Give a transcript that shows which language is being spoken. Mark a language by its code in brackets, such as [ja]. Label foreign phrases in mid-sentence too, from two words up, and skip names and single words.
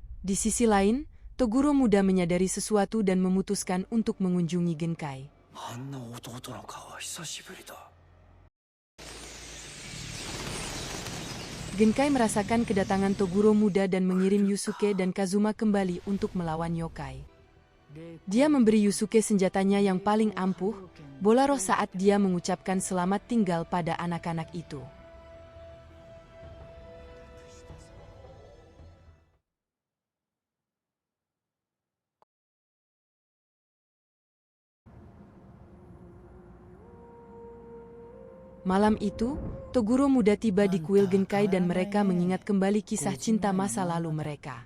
[id] Di sisi lain, Toguro muda menyadari sesuatu dan memutuskan untuk mengunjungi Genkai. [ja] あんな弟の顔は久しぶりだ。 [id] Genkai merasakan kedatangan Toguro muda dan mengirim Yusuke dan Kazuma kembali untuk melawan yokai. Dia memberi Yusuke senjatanya yang paling ampuh, bola roh saat dia mengucapkan selamat tinggal pada anak-anak itu. Malam itu, Toguro muda tiba di kuil Genkai dan mereka mengingat kembali kisah cinta masa lalu mereka.